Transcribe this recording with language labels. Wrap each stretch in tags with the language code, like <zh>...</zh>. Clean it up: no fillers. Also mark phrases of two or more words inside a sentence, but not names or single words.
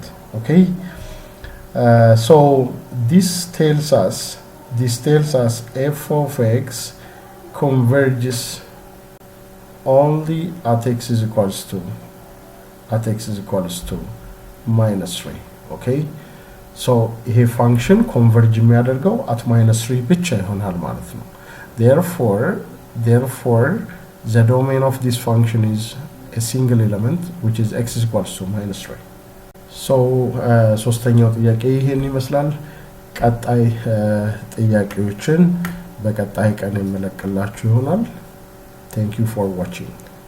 <en>Okay, so this tells us f of x converges only at x is equals to minus 3. Okay, so</en> <am>ይሄ function converge የሚያደርገው</am> <en>at minus 3</en> <am>ብቻ ይሆናል ማለት ነው።</am> <en>Therefore the domain of this function is a single element which is x is equals to minus 3.</en> <am>so ሶስተኛው ጥያቄ ይሄን ይመስላል። ቀጣይ ጥያቄዎችን በቀጣይ ቀን የምለቅላችሁ ይሆናል።</am> <en>Thank you for watching.</en>